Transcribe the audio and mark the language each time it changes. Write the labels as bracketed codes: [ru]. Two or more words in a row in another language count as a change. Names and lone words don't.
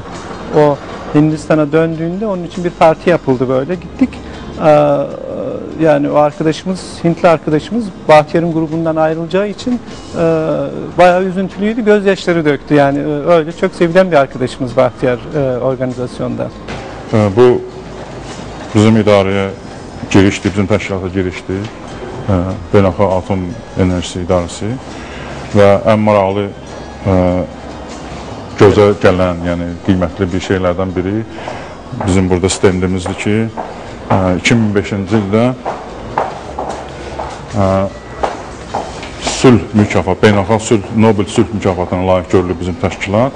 [tr] O Hindistan'a döndüğünde onun için bir parti yapıldı böyle. Gittik. Yani o arkadaşımız, Hintli arkadaşımız Bahtiyar'ın grubundan ayrılacağı için bayağı üzüntülüydü, gözyaşları döktü. Yani öyle çok sevilen bir arkadaşımız Bahtiyar organizasyonda. [az] Bu bizim idarəyə girişdi, bizim təşkilata girişdi. Beynəlxalq Atom Enerjisi İdarəsi və ən maraqlı gözə gələn, yəni qiymətli bir şeylərdən biri bizim burada stendimizdir ki, 2005-ci ildə sülh mükafatı, beynəlxalq sülh, Nobel sülh mükafatına layiq görülüb bizim təşkilat.